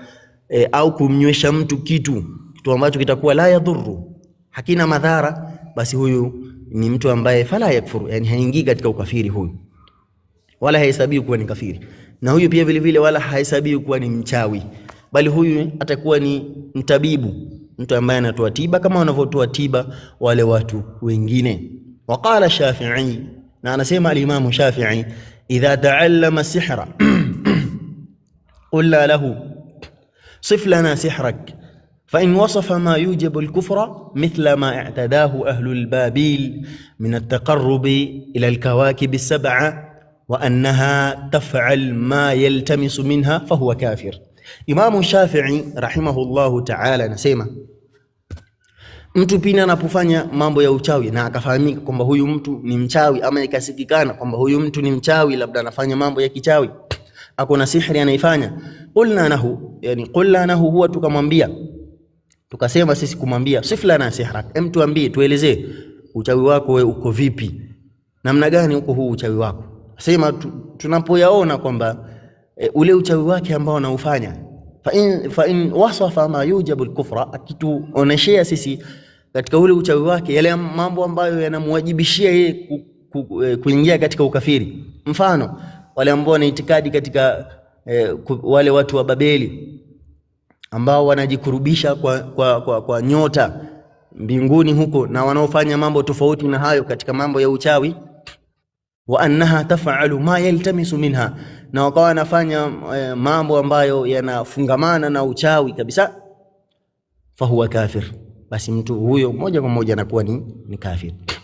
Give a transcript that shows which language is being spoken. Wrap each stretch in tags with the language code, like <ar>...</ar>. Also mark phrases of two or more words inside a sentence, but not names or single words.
<sw>Au kumnywesha mtu kitu ambacho kitakuwa</sw> <ar>لا يضر,</ar> <sw>hakina madhara, basi huyu ni mtu ambaye</sw> <ar>فلا يكفر,</ar> <sw>yani haingii katika ukafiri huyu, wala hahesabiwi kuwa ni kafiri. Na huyu pia vile vile wala hahesabiwi kuwa ni mchawi, bali huyu atakuwa ni mtabibu, mtu ambaye anatoa tiba kama wanavyotoa tiba wale watu wengine.</sw> <ar>Waqala Shafi'i,</ar> <sw>na anasema</sw> <ar>al-Imam Shafi'i, إذا تعلم سحرا قلنا له صف لنا سحرك فإن وصف ما يوجب الكفر مثل ما اعتقده أهل بابل من التقرب إلى الكواكب السبعة وأنها تفعل ما يلتمس منها فهو كافر.</ar> <sw>Imamu Shafi'i</sw> <ar>رحمه الله تعالى</ar> <sw>anasema, mtu pina anapofanya mambo ya uchawi na akafahamika kwamba huyu mtu ni mchawi, ama ikasikikana kwamba huyu mtu ni mchawi, labda anafanya mambo ya kichawi, ako na sihri anaifanya,</sw> <ar>قلنا نه,</ar> <sw>yani</sw> <ar>قلنا نه</ar> <sw>huwa tukamwambia, tukasema sisi kumwambia,</sw> <ar>صف لنا سحرك,</ar> <sw>tuambie, tuelezee uchawi wako wewe uko vipi, namna gani uko huu uchawi wako. Sema tunapoyaona kwamba ule uchawi wake ambao anaufanya,</sw> <ar>فإن وصف ما يوجب الكفر,</ar> <sw>akituoneshea sisi katika ule uchawi wake yale mambo ambayo yanamwajibishia yeye kuingia katika ukafiri. Mfano wale ambao wana itikadi katika wale watu wa Babeli ambao wanajikurubisha kwa nyota mbinguni huko, na wanaofanya mambo tofauti na hayo katika mambo ya uchawi,</sw> <ar>وأنها تفعل ما يلتمس منها,</ar> <sw>na wakawa wanafanya mambo ambayo yanafungamana na uchawi kabisa,</sw> <ar>فهو كافر,</ar> <sw>basi mtu huyo moja kwa moja anakuwa ni kafir.</sw>